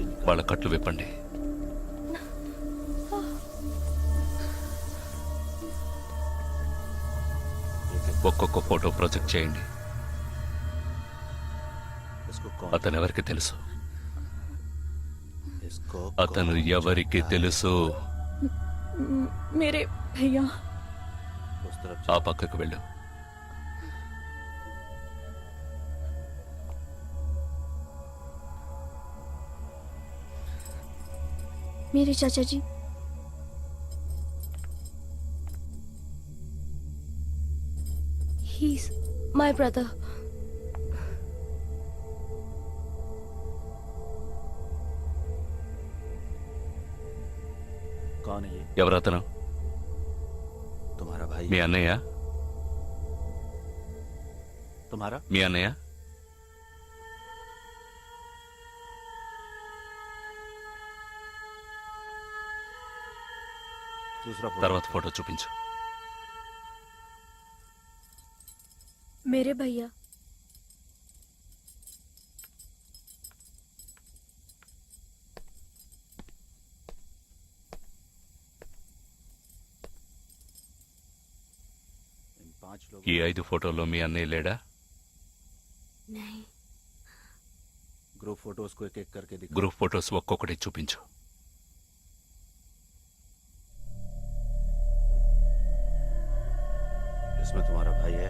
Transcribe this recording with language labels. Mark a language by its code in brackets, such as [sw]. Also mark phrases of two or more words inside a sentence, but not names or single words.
[te] వాళ్ళ కట్లు విప్పండి. ఒక్కొక్క [en] photo project [te] చేయండి. అతను ఎవరికి తెలుసు? అతను ఎవరికి తెలుసు? [hi] मेरे भैया [te] ఆ పక్కకు వెళ్ళు. [hi] मेरे चाचा जी [en] he's my brother. [hi] कौन है ये? [te] ఎవరతను? [hi] तुम्हारा भाई? [te] మీ అన్నయ్య? [hi] तुम्हारा? [te] మీ అన్నయ్య? [hi] दूसरा फोटो। [te] తర్వాత ఫోటో చూపించు. [hi] मेरे भैया इन 5 लोग। [te] ఈ 5 ఫోటోల్లో మీ అన్నయ్య లేడా? [hi] नहीं. [en] group photos [hi] को एक एक करके दिखा। [en] group photos [te] ఒక్కొక్కటి చూపించు. [hi] इसमें तुम्हारा भाई है?